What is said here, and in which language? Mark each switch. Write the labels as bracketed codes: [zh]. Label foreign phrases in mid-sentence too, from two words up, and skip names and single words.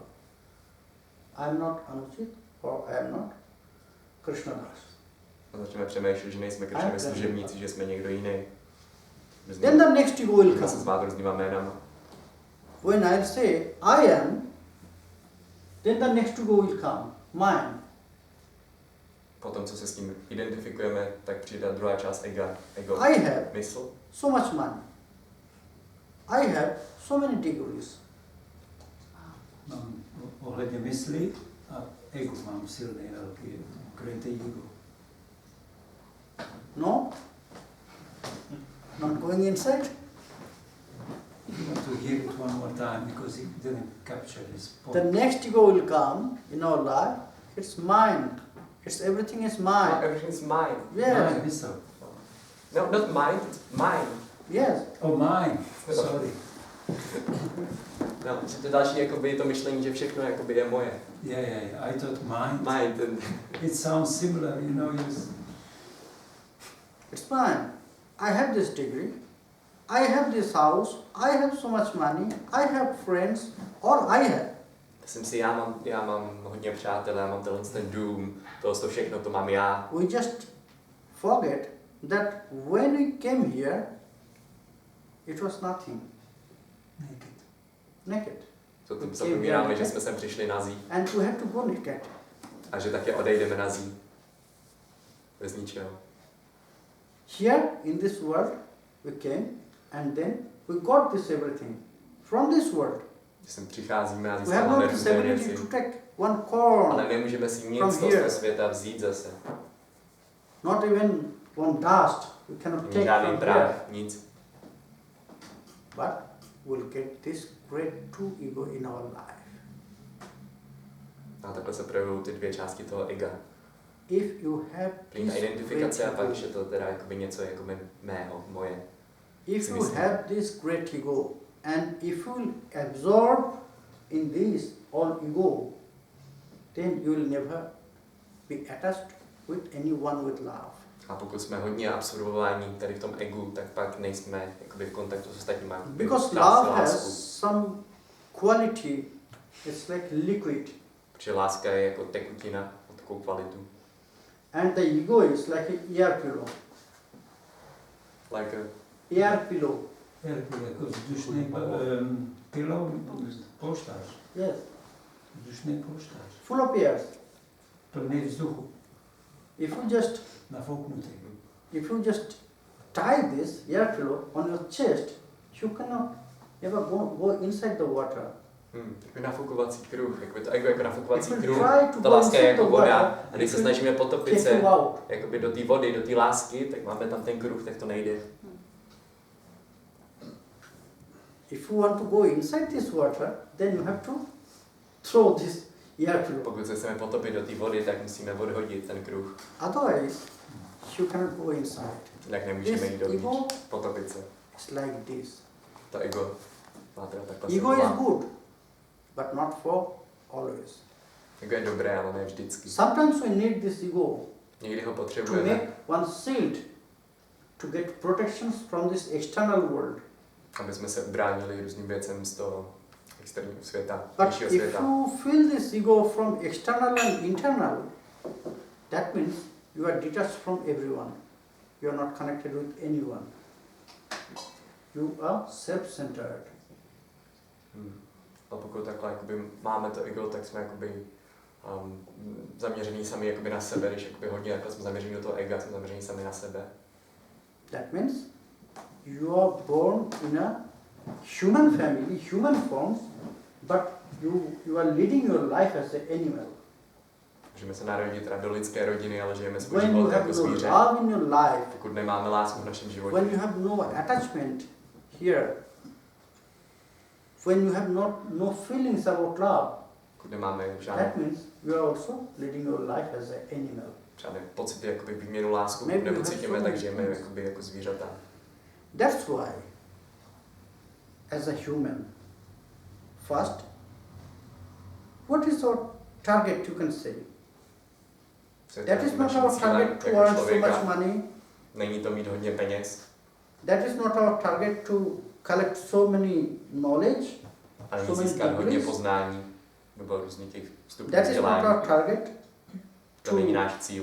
[en] I am not Anuchit or I am not Krishna Das. [cs] A začneme přemýšlet, že nejsme Kršnovi služebníci, že jsme někdo jiný. [en] Then the next ego will [cs] Můžeme se [en] come. [cs] zvát různýma jménama. [en] When I say I am, then the next ego will come, mine. [cs] Potom, co se s tím identifikujeme, tak přijde druhá část ego. [en] I have [cs] Mysl. [en] so much money. I have so many degrees. [cs] Mám ohledně mysli a ego mám silný, velký, [en] great ego. No? Not going inside? You want to hear it one more time because it didn't capture his point. The next ego will come in our life. It's mine. It's everything is mine. Everything's mine. Yes. Mine, mysl. No, not mine, it's mine. Yes. Oh, mine. Sorry. [cs] No, to další jakoby, to myšlení, že všechno jakoby, je moje. [en] Yeah. I thought mine. Mine, ten, It sounds similar, you know. It's mine. I have this degree. I have this house. I have so much money. I have friends. All I have. [cs] jsem si, já mám hodně přátel, já mám ten dům, to všechno, to mám já. [en] We just forget that when we came here, it was nothing. Naked. [cs] To tím zapomínáme, že jsme sem přišli nazí [en] And we have to go naked. [cs] a že také odejdeme nazí. Bez ničeho. [en] Here in this world we came and then we got this everything from this world. [cs] Že sem přicházíme a [en] We have [cs] získáváme [en] not this [cs] různé [en] ability [cs] věci. [en] to take one corn, [cs] Ale nemůžeme si nic [en] from [cs] z [en] here. [cs] toho světa vzít zase. [en] not even one dust. We cannot [cs] Ani [en] take [cs] žádný [en] from [cs] prach, [en] here. [cs] nic. [en] But we'll get this great true ego in our life. [cs] A takhle se projevují ty dvě části toho ega. [en] If you have [cs] První [en] this [cs] ta identifikace a [en] great [cs] pak, [en] ego, [cs] že to teda jakoby něco jakoby mého, moje. [en] if [cs] si [en] you [cs] myslím. [en] have this great ego and if you will absorb in this all ego, then you will never be attached with anyone with love. [cs] A pokud jsme hodně absorbovaní tady v tom egu, tak pak nejsme jakoby v kontaktu s ostatními. [en] Because [cs] Ztrácí [en] love [cs] lásku. [en] has some quality, it's like liquid. [cs] Protože láska je jako tekutina, má takovou kvalitu. [en] And the ego is like an air pillow. Like a, Air pillow. [cs] Jako vzdušný pilou, polštář. [en] Yes. [cs] Vzdušný polštář. [en] Full of air. [cs] Plný vzduchu. [en] If you just [cs] Nafouknutý. [en] tie this air pillow on your chest, you cannot ever go inside the water. [cs] takový nafukovací kruh, jakoby to ego jako nafukovací [en] If you [cs] kruh. [en] try to [cs] Ta [en] go [cs] láska je [en] inside [cs] jako [en] the water, [cs] voda. A když se snažíme potopit [en] take [cs] se [en] you out. [cs] jakoby do té vody, do té lásky, tak máme tam ten kruh, tak to nejde. [en] If you want to go inside this water, then you have to throw this air pillow. [cs] Pokud se chceme potopit do té vody, tak musíme odhodit ten kruh. [en] Otherwise, you cannot go inside. [cs] Jinak nemůžeme jít [en] This [cs] dovnitř, [en] ego [cs] potopit se. [en] is like this. [cs] To ego má teda takhle [en] Ego is [cs] se chová. [en] good, but not for always. [cs] Ego je dobré, ale ne vždycky. [en] Sometimes we need this ego [cs] Někdy ho [en] to [cs] potřebujeme, [en] make one shield to get protections from this external world. [cs] aby jsme se ubránili různým věcem z toho externího světa, [en] But [cs] vyššího [en] if [cs] světa. [en] you feel this ego from external and internal, that means you are detached from everyone. You are not connected with anyone. You are self-centered. [cs] A pokud takhle jakoby, máme to ego, tak jsme jakoby, zaměření sami jakoby na sebe, když jakoby hodně takhle jsme zaměření do toho ega, jsme zaměření sami na sebe. [en] That means you are born in a human family, human form, but you are leading your life as an animal. [cs] Můžeme se narodit teda do lidské rodiny, ale žijeme svůj [en] When you [cs] život [en] have [cs] jako [en] no [cs] zvíře. [en] love in your life, [cs] Pokud nemáme lásku v našem životě, [en] when you have no attachment here, when you have no feelings about love, [cs] pokud nemáme [en] that [cs] žádné [en] means you are also leading your life as an animal. [cs] žádné pocity, jakoby výměnu lásku [en] Maybe you [cs] nepocítíme, [en] have [cs] tak [en] so [cs] žijeme [en] many [cs] jakoby jako zvířata. [en] That's why, as a human, first, what is our target, you can say? [cs] Co je [en] That [cs] to [en] is not [cs] naším [en] our [cs] cílem [en] target to [cs] jako [en] earn so much [cs] člověka? [en] money. [cs] Není to mít hodně peněz, [en] That is not our target to collect so many knowledge. [cs] ale [en] So many [cs] získat hodně [en] degrees. [cs] poznání, nebo různých těch vstupů [en] That is not [cs] vzdělání. [en] our target [cs] To není [en] to [cs] náš cíl.